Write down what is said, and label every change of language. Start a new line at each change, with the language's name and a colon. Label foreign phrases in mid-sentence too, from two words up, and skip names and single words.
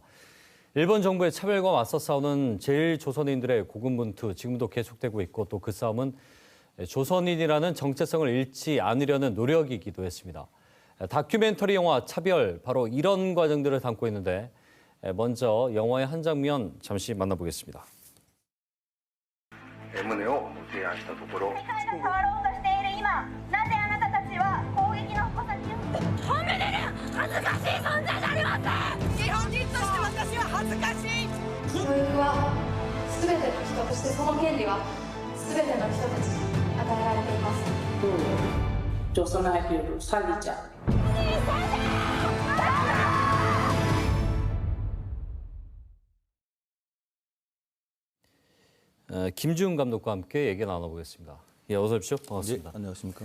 Korean: 일본 정부의 차별과 맞서 싸우는 제1조선인들의 고군분투 지금도 계속되고 있고 또 그 싸움은 조선인이라는 정체성을 잃지 않으려는 노력이기도 했습니다. 다큐멘터리 영화 차별, 바로 이런 과정들을 담고 있는데 먼저 영화의 한 장면 잠시 만나보겠습니다.
Japanese: 旨を提案したところ、世界が変わろうとしている今、なぜあなたたちは攻撃の矛先を褒めれる恥ずかしい存在じゃありません。日本人として私は恥ずかしい。教育は全ての人、そしてその権利は全ての人たちに与えられています。
Korean: 조선아이를 살리자. 김주훈 감독과 함께 얘기 나눠보겠습니다. 예, 어서 오십시오. 반갑습니다. 네, 안녕하십니까.